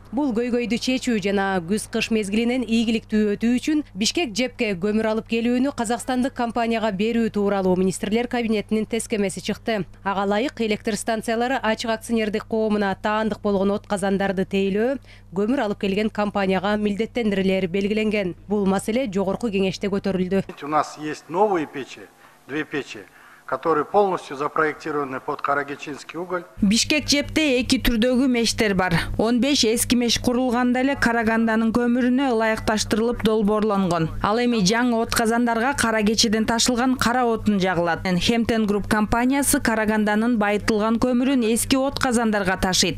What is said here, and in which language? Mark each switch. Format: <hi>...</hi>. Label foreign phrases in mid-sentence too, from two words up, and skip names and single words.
<ky>Бул көйгөйдү чечүү жана күз-кыш мезгилинен ийгиликтүү өтүү үчүн Бишкек ЖЭПке көмүр алып келүүнү казакстандык компанияга берүү тууралуу министрлер кабинетинин тескемеси чыкты. Ага ылайык электр станциялары ачык акционердик коомуна таандык болгон от казандарды тейлөө, көмүр алып келген компанияга милдеттендирилери белгиленген. Бул маселе жогорку кеңеште көтөрүлдү.</ky> <ru>У нас есть новые печи, 2 печи, которые полностью запроектированы под карагечинский уголь.</ru> <ky>Бишкек ЖЭПте эки түрдөгү мештер бар. 15 эски меш курулганда эле Караганданын көмүрүнө ылайыкташтырылып долбоорлонгон. Ал эми жаңы от казандарга Карагечеден ташылган кара отун жагылат. Хемтен Груп компаниясы Караганданын байытылган көмүрүн эски от казандарга ташыйт.</ky>